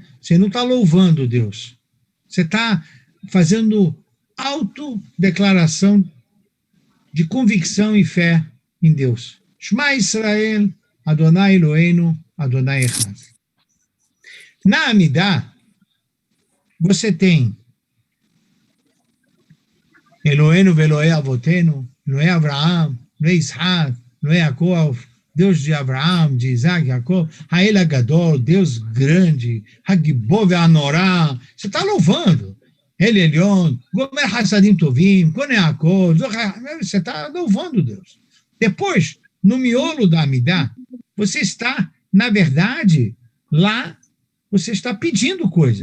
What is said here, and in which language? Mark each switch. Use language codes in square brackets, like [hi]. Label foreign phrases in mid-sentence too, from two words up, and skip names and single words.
[pt] Você não está louvando Deus. Você está fazendo autodeclaração de convicção e fé em Deus. [he] שמע ישראל אדוני אלוהינו אדוני אחד. Na Amidah, [pt] você tem [he] אלוהינו ואלוהי אבותינו אלוהי אברהם אלוהי יצחק אלוהי יעקב, [pt] Deus de Abraão, de Isaac, de Jacob, [he] האל הגדול, [pt] Deus grande, [he] הגיבור והנורא, [pt] você está louvando. [he] אל עליון גומל חסדים טובים קונה יעקב, [pt] você está louvando Deus. Depois, no miolo da Amidah, você está, na verdade, lá, você está pedindo coisas.